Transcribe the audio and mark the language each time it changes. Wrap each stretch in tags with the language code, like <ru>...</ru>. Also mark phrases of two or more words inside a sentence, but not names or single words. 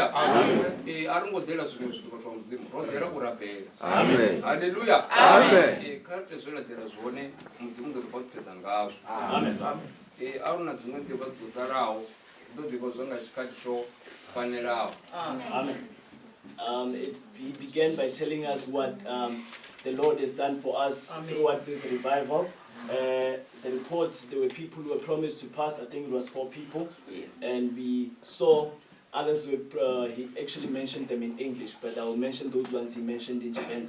<ve>A ri ngo ḓela zwiṅwe zwithu vhathu vha mudzimu ro ḓela u rabela. Haleluya. Kha ri tea zwo laḓela zwone mudzimu ḓo ri bautedza ngazwo. A hu na dziṅwe nḓivhadzo dzo salaho ḓo ḓivha zwa nga tshikhathi tsho fanelaho.</ve> <en>He began by telling us what the Lord has done for us throughout this revival. The report, there were people who were promised to pass. I think it was 4 people. And we saw others were, he actually mentioned them in English, but I will mention those ones he mentioned in Japan.</en>